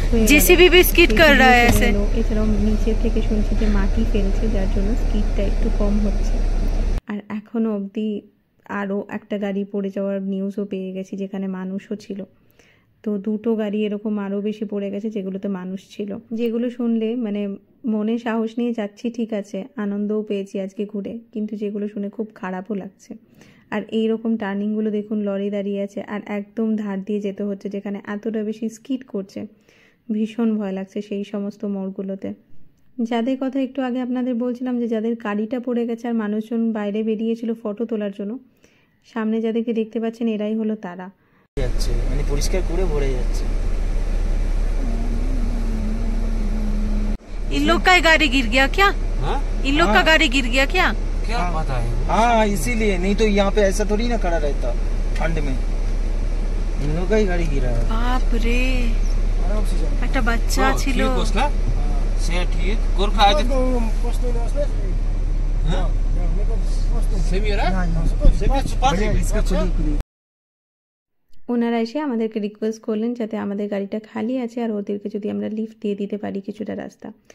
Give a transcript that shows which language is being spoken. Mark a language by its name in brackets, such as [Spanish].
[Hindi] JCB भी skid कर रहा है ऐसे। [Bangla] এছাড়াও নিচে থেকে শুনছি যে মাটি ফেলছে, যার জন্য স্কিডটা একটু কম হচ্ছে। আর এখনো অবধি আরও একটা গাড়ি পড়ে যাওয়ার নিউজও পেয়ে গেছি, যেখানে মানুষও ছিল। তো দুটো গাড়ি এরকম আরও বেশি পড়ে গেছে যেগুলোতে মানুষ ছিল, যেগুলো শুনলে মানে মনে সাহস নিয়ে যাচ্ছি ঠিক আছে, আনন্দও পেয়েছি আজকে ঘুরে, কিন্তু যেগুলো শুনে খুব খারাপও লাগছে। আর এই রকম টার্নিংগুলো দেখুন, লরি দাঁড়িয়ে আছে আর একদম ধার দিয়ে যেতে হচ্ছে, যেখানে এতটা বেশি স্কিড করছে, ভীষণ ভয় লাগছে সেই সমস্ত মোড়গুলোতে। যাদের কথা একটু আগে আপনাদের বলছিলাম যে যাদের গাড়িটা পড়ে গেছে আর মানুষজন বাইরে বেরিয়েছিল ফটো তোলার জন্য, সামনে যাদেরকে দেখতে পাচ্ছেন এরাই হলো তারা। যাচ্ছে মানে পরিষ্কার করে ভরে যাচ্ছে। [Hindi] इन लोग का गाड़ी गिर गया क्या? इन लोग का गाड़ी गिर गया क्या? क्या पता है? हाँ इसीलिए, नहीं तो यहाँ पे ऐसा थोड़ी ना खड़ा रहता ठंड में। इन लोग का ही गाड़ी गिरा है। बाप रे, [Bangla] একটা বাচ্চা ছিল। সে ঠিক গোরখা আছে ওনারা এসে আমাদেরকে রিকোয়েস্ট করলেন যাতে আমাদের গাড়িটা খালি আছে আর ওদেরকে যদি আমরা লিফট দিয়ে দিতে পারি কিছুটা রাস্তা।